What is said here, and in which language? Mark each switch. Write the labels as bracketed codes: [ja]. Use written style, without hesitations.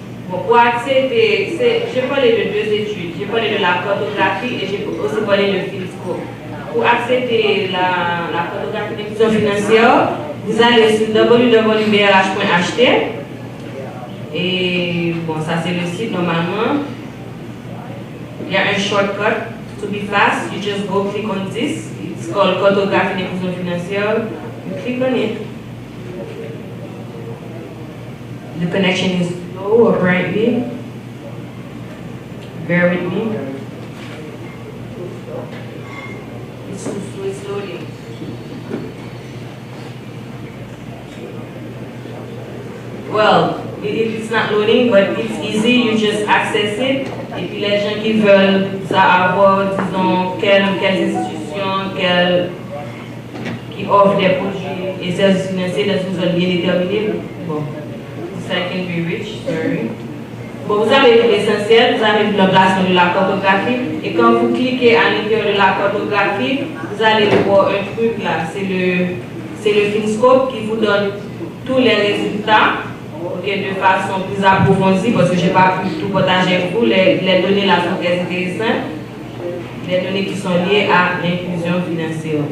[fr] Bon, pour accéder, j'ai parlé de deux études. J'ai parlé de la cartographie et j'ai aussi parlé de Philscope. Pour accéder à la cartographie d'inclusion financière, vous allez sur www.brh.ht et bon, ça c'est le site normalement. Il y a un [en] shortcut to be fast. You just go click on this. It's called cartographie d'inclusion financière. You click on it. The connection is slow apparently. Bear with me. It's too slow, it's loading. Well, it's not loading, but it's easy, you just access it. [fr] Et puis les gens qui veulent savoir, disons, quelles institutions, qui offrent des produits et services financiers dans une zone bien déterminée. Bon. [en] I can be rich, sorry. [fr] Bon, vous avez vu l'essentiel, vous avez vu l'emplacement de la cartographie, et quand vous cliquez à l'intérieur de la cartographie, vous allez voir un truc là, c'est le Philscope qui vous donne tous les résultats, okay, de façon plus approfondie, parce que je n'ai pas pu tout partager avec vous, les données là sont très intéressantes, les données qui sont liées à l'inclusion financière.